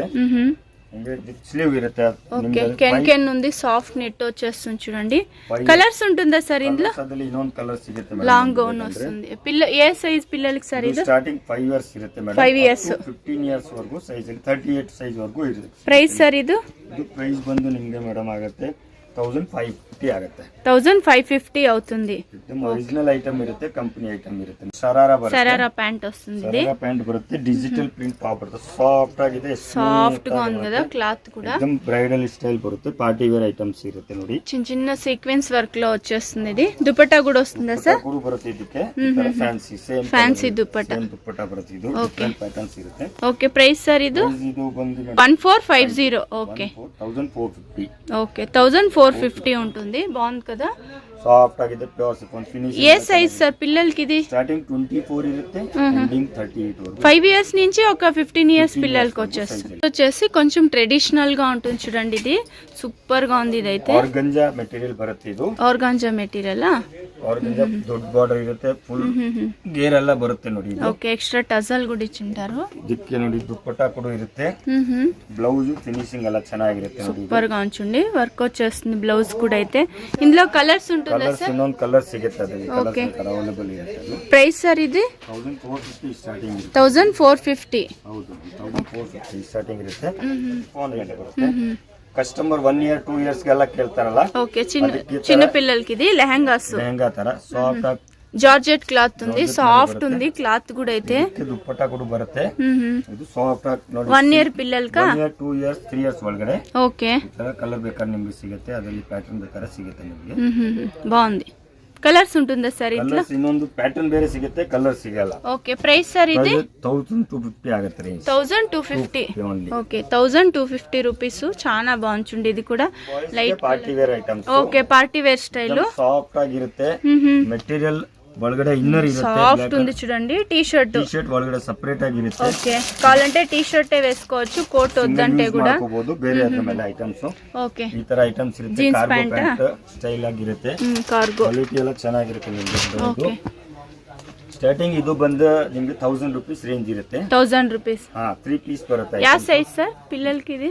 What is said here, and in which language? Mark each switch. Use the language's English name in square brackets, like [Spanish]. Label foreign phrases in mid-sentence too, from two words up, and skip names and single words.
[Kannada] ಹಿಂಗೆ ಸ್ಲೀವ್ ಇರುತ್ತೆ. [Telugu] ఓకే, కెన్ ఉంది, [English] soft net [Telugu] వచ్చేస్తుంది చూడండి. కలర్స్ ఉంటుందా సార్ ఇందులో? [Kannada] ಅದ್ರಲ್ಲಿ ಇನ್ನೊಂದು ಕಲರ್ ಸಿಗುತ್ತೆ [English] long gown [Telugu] వస్తుంది. ఏ సైజ్ పిల్లలకి సార్ ఇది? [English] starting 5 years [Kannada] ಇರುತ್ತೆ ಮೇಡಮ್. 5 years 15 years ವರೆಗೂ ಸೈಜ್ 38 ಸೈಜ್ ವರೆಗೂ ಇರುತ್ತೆ. ಪ್ರೈಸ್ ಸರ್ ಇದು? ಇದು ಪ್ರೈಸ್ ಬಂದು ನಿಮ್ಗೆ ಮೇಡಮ್ ಆಗುತ್ತೆ 1550 ಆಗುತ್ತೆ. [Telugu] 1550 అవుతుంది. [English] original item [Kannada] ಇರುತ್ತೆ, [English] company item [Kannada] ಇರುತ್ತೆ. ಶರಾರಾ ಬರುತ್ತೆ, [Telugu] సరారా ప్యాంట్ వస్తుంది. ఇది [Kannada] ಶರಾರಾ ಪ್ಯಾಂಟ್ ಬರುತ್ತೆ, [English] digital print top [Kannada] ಬರುತ್ತೆ, ಸಾಫ್ಟ್ ಆಗಿದೆ, [Telugu] సాఫ్ట్ గా ఉంది కదా క్లాత్ కూడా. [Kannada] एकदम [English] bridal style [Kannada] ಬರುತ್ತೆ, [English] party wear items [Kannada] ಇರುತ್ತೆ ನೋಡಿ. [Telugu] చిన్న చిన్న [English] sequence work [Telugu] లో వచ్చేస్తుంది. ఇది దుపట్టా కూడా వస్తుందా సార్? [Kannada] ಕೂಡ ಬರುತ್ತೆ ಇದಕ್ಕೆ [English] fancy same [Telugu] ఫ్యాన్సీ దుపట్టా. [Kannada] ದುಪ್ಪಟ್ಟ ಬರುತ್ತೆ. ಇದು [English] different patterns [Kannada] ಇರುತ್ತೆ. [Telugu] ఓకే, ప్రైస్ సార్ ఇది? [Kannada] ಇದು ಬಂದು 1450. [Telugu] ఓకే 1450. ఓకే, 1450 ఉంటుంది. బాగుంది కదా, [Kannada] ಸಾಫ್ಟ್ ಆಗಿದೆ, [English] pure chiffon finish. [Telugu] ఏ సైజ్ సార్ పిల్లలకి ఇది? [Kannada] ಸ್ಟಾರ್ಟಿಂಗ್ 24 ಇರುತ್ತೆ, ಎಂಡಿಂಗ್ 38 వరకు. [Telugu] 5 years నుంచి ఒక 15 years పిల్లలకి వచ్చేసి కొంచెం ట్రెడిషనల్ గా ఉంటుంది చూడండి. ఇది సూపర్ గా ఉంది. ఇదైతే [English] organza material [Kannada] ಬರುತ್ತೆ. ಇದು [English] organza material. [Kannada] ಆರ್ಗಂಜಾ ದೊಡ್ಡ ಬಾರ್ಡರ್ ಇರುತ್ತೆ, ಫುಲ್ ಗೇರ್ ಎಲ್ಲ ಬರುತ್ತೆ ನೋಡಿ. [Telugu] ఓకే, [English] extra tassel [Telugu] కూడా ఇచ్చింటారు. [Kannada] ಇದಕ್ಕೆ ನೋಡಿ ದುಪ್ಪಟ್ಟ ಕೂಡ ಇರುತ್ತೆ, [English] blouse finishing [Kannada] ಎಲ್ಲ ಚೆನ್ನಾಗಿರುತ್ತೆ ನೋಡಿ. [Telugu] సూపర్ గా ఉంచండి, వర్క్ వచ్చేస్తుంది. బ్లౌజ్ కూడా అయితే ఇందులో కలర్స్ ఉంటుందా [Kannada] ಕಲರ್ಸ್ [Telugu] సార్? [Kannada] ಇನ್ನೊಂದು ಕಲರ್ ಸಿಗುತ್ತೆ, ಅದು [English] colour available [Kannada] ಇರುತ್ತೆ. [Telugu] ప్రైస్ సార్ ఇది? [Kannada] 1450 ಸ್ಟಾರ್ಟಿಂಗ್ ಇರುತ್ತೆ. 1450. ಹೌದು, 1450 ಸ್ಟಾರ್ಟಿಂಗ್ ಇರುತ್ತೆ. ಫೋನ್ ಬರುತ್ತೆ. [English] customer 1 year 2 years [Kannada] ಗೆಲ್ಲ ಕೇಳ್ತಾರಲ್ಲ, [Telugu] ఓకే, చిన్న పిల్లలకి ఇది లెహంగాస్. [Kannada] ಲೆಹಂಗಾ ತರ ಸಾಫ್ಟ್ ಆಗಿ [English] georgette cloth [Telugu] ఉంది, సాఫ్ట్ ఉంది క్లాత్ కూడా అయితే. [Kannada] ದುಪ್ಪಟ್ಟ ಕೂಡ ಬರುತ್ತೆ. ಇದು ಸಾಫ್ಟ್ ಆಗಿ ನೋಡಿ. [Telugu] 1 year పిల్లలకా? [Kannada] 1 year 2 years 3 years ಒಳಗಡೆ. [Telugu] ఓకే, [Kannada] ಈ ತರ ಕಲರ್ ಬೇಕಾದ್ರೆ ನಿಮ್ಗೆ ಸಿಗುತ್ತೆ, ಅದರಲ್ಲಿ ಪ್ಯಾಟರ್ನ್ ಬೇಕಾದ್ರೆ ಸಿಗುತ್ತೆ ನಿಮ್ಗೆ. [Telugu] బాగుంది. కలర్స్ ఉంటుందా సార్ ఇంట్లో? [Kannada] ಕಲರ್ಸ್ ಇನ್ನೊಂದು ಪ್ಯಾಟರ್ನ್ ಬೇರೆ ಸಿಗುತ್ತೆ, ಕಲರ್ ಸಿಗಲ್ಲ. [Telugu] ఓకే, ప్రైస్ సార్ ఇది? [Kannada] 1250 ಆಗುತ್ತೆ ರೇಂಜ್. 1250. ಓನ್ಲಿ. [Telugu] ఓకే, 1250 రూపీస్. చాలా బాగుంటుంది. ఇది కూడా లైట్ [English] party wear items. Okay, party wear style. [Kannada] ಸಾಫ್ಟ್ ಆಗಿರುತ್ತೆ. ಮೆಟೀರಿಯಲ್ ಒಳಗಡೆ ಇನ್ನರ್ ಇರುತ್ತೆ, [Telugu] సాఫ్ట్ ఉంది చూడండి. టీ షర్ట్ [Kannada] ಒಳಗಡೆ ಸಪರೇಟ್ ಆಗಿರುತ್ತೆ. [Telugu] ఓకే, కావాలంటే టీ షర్టే వేసుకోవచ్చు, కోట్ వద్దంటే కూడా. [Kannada] ಬೇರೆ ಮೇಲೆ ಐಟಮ್ಸ್. [Telugu] ఓకే, [Kannada] ಈ ತರ ಐಟಮ್ಸ್ ಇರುತ್ತೆ. ಜೀನ್ಸ್ ಕಾರ್ಗೋ ಪ್ಯಾಂಟ್ [English] pant style [Kannada] ಆಗಿರುತ್ತೆ, ಕಾರ್ಗೋ. ಕ್ವಾಲಿಟಿ ಎಲ್ಲ ಚೆನ್ನಾಗಿರುತ್ತೆ ನಿಮ್ಗೆ. [Telugu] ఓకే, [Kannada] ಸ್ಟಾರ್ಟಿಂಗ್ ಇದು ಬಂದು ನಿಮ್ಗೆ 1000 rupees ರೇಂಜ್ ಇರುತ್ತೆ. [Telugu] 1000 రూపీస్. [Kannada] 3 ಪೀಸ್ ಬರುತ್ತೆ. [Telugu] యా సైజ్ సార్ పిల్లలకి ఇది?